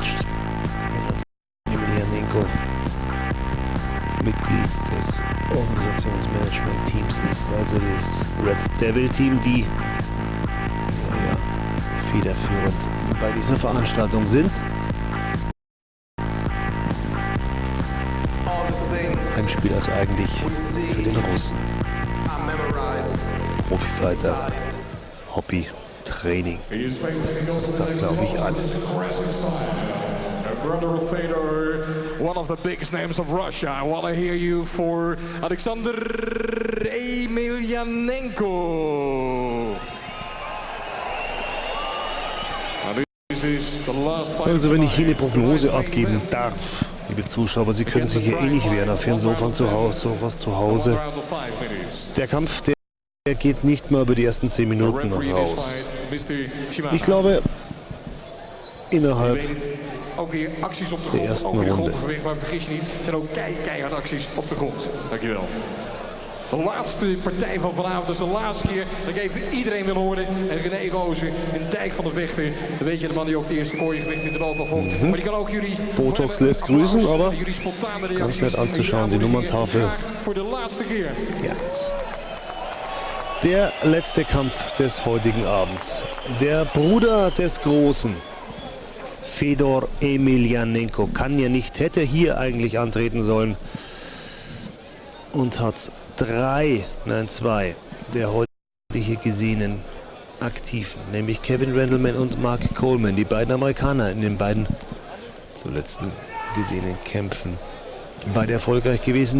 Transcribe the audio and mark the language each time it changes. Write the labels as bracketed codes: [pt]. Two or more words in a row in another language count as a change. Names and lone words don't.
[de] Emelianenko Mitglied des Organisationsmanagement-Teams ist, also das Red Devil Team, die federführend bei dieser Veranstaltung sind. Heimspiel also eigentlich für den Russen. Profifighter, Hobby, Training. Das sagt, glaube ich, alles. [en] Brother of Fedor, one of the biggest names of Russia. I want to hear you for Alexander Emelianenko. [de] Also wenn ich hier eine Prognose abgeben darf, liebe Zuschauer, Sie können sich hier eh nicht wehren auf Ihren Sofas zu Hause. Der Kampf, der geht nicht mal über die ersten 10 Minuten noch raus. Ich glaube, innerhalb der ersten Runde. [nl] De laatste partij van vanavond, dus de laatste keer dat ik even iedereen wil horen. En René Rozen, een dijk van de vechter. Dan weet je de man die ook de eerste kooiengewicht in de loop vocht. Maar die kan ook jullie... [de] Botox lässt grüßen, aber ganz nett anzuschauen, die Nummerntafel. [nl] Voor de laatste keer. Ja. [de] Der letzte Kampf des heutigen Abends. Der Bruder des Großen, Fedor Emelianenko, kann ja nicht, hätte hier eigentlich antreten sollen. Und hat 2 der heute hier gesehenen Aktiven, nämlich Kevin Randleman und Mark Coleman, die beiden Amerikaner in den beiden zuletzt gesehenen Kämpfen, beide erfolgreich gewesen.